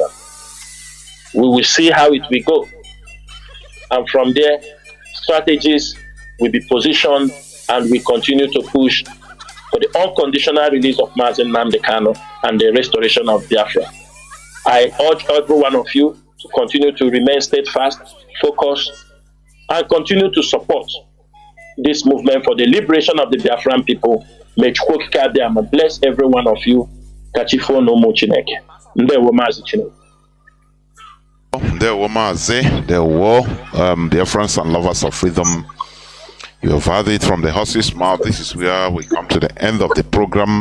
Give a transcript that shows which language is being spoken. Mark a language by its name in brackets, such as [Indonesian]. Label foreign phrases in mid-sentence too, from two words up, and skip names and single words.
[English] We will see how it will go. And from there, strategies will be positioned and we continue to push for the unconditional release of Mazi Nnamdi Kanu and the restoration of Biafra. I urge every one of you to continue to remain steadfast, focused, and continue to support this movement for the liberation of the Biafran people. May Chukwokika Abiyama bless every one of you. [Igbo] Kachifo no mo Chineke. Ndewo Mazi Chinedu. Ndewo Mazi, ndewo [English] Biafrans and lovers of freedom. You have heard it from the horse's mouth. This is where we come to the end of the program.